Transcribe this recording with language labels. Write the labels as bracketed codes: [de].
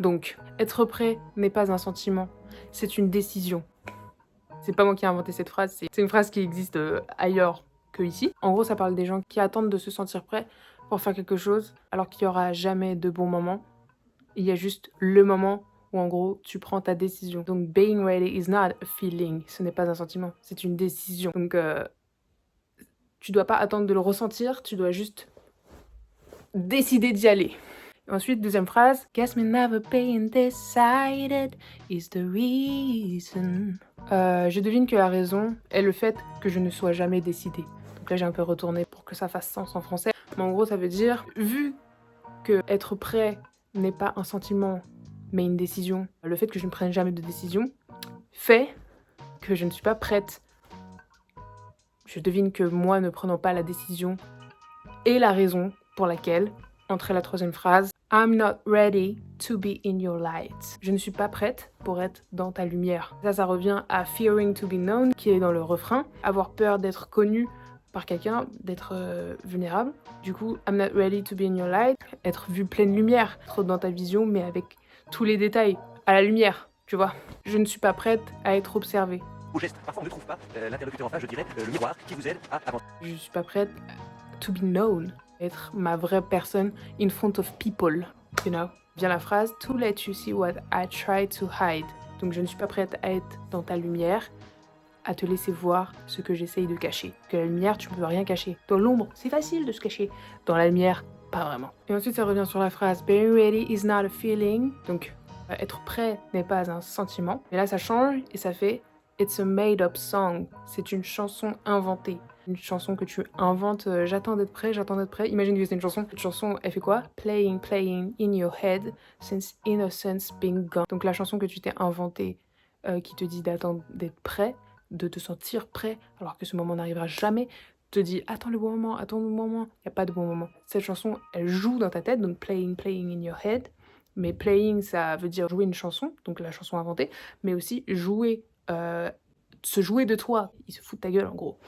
[fr] Donc, être prêt n'est pas un sentiment, c'est une décision. C'est pas moi qui ai inventé cette phrase, c'est une phrase qui existe ailleurs que ici. En gros, ça parle des gens qui attendent de se sentir prêts pour faire quelque chose, alors qu'il n'y aura jamais de bon moment. Il y a juste le moment où, en gros, tu prends ta décision. [en] Donc, being ready is not a feeling. [fr] Ce n'est pas un sentiment, c'est une décision. Donc, tu dois pas attendre de le ressentir, tu dois juste décider d'y aller. Ensuite, deuxième phrase. [en] Guess me never being decided is the reason. [fr] Je devine que la raison est le fait que je ne sois jamais décidée. Donc là, j'ai un peu retourné pour que ça fasse sens en français. Mais en gros, ça veut dire, vu que être prêt n'est pas un sentiment, mais une décision, le fait que je ne prenne jamais de décision fait que je ne suis pas prête. Je devine que moi, ne prenant pas la décision est la raison pour laquelle, entre la troisième phrase, [en] I'm not ready to be in your light. [fr] Je ne suis pas prête pour être dans ta lumière. Ça revient à [en] fearing to be known, [fr] qui est dans le refrain. Avoir peur d'être connu par quelqu'un, d'être vulnérable. Du coup, [en] I'm not ready to be in your light. [fr] Être vu pleine lumière, être dans ta vision, mais avec tous les détails, à la lumière, tu vois. Je ne suis pas prête à être observée. Au geste, parfois on ne trouve pas l'interlocuteur en face, je dirais, le miroir qui vous aide à avancer. Je ne suis pas prête [en] to be known. [fr] Être ma vraie personne [en] in front of people, you know. [fr] Vient la phrase « [en] To let you see what I try to hide ». [fr] Donc je ne suis pas prête à être dans ta lumière, à te laisser voir ce que j'essaye de cacher. Que la lumière, tu ne peux rien cacher. Dans l'ombre, c'est facile de se cacher. Dans la lumière, pas vraiment. Et ensuite, ça revient sur la phrase « [en] Being ready is not a feeling [fr] ». Donc, être prêt n'est pas un sentiment. Mais là, ça change et ça fait « [en] It's a made-up song ». [fr] C'est une chanson inventée. Une chanson que tu inventes, j'attends d'être prêt, j'attends d'être prêt. Imagine que c'est une chanson. Cette chanson, elle fait quoi? [en] Playing, playing in your head since innocence been gone. [fr] Donc la chanson que tu t'es inventée, qui te dit d'attendre d'être prêt, de te sentir prêt, alors que ce moment n'arrivera jamais, te dit attends le bon moment, attends le bon moment. Il n'y a pas de bon moment. Cette chanson, elle joue dans ta tête, donc [en] playing, playing in your head. [fr] Mais playing, ça veut dire jouer une chanson, donc la chanson inventée, mais aussi jouer se jouer de toi, il se fout de ta gueule en gros.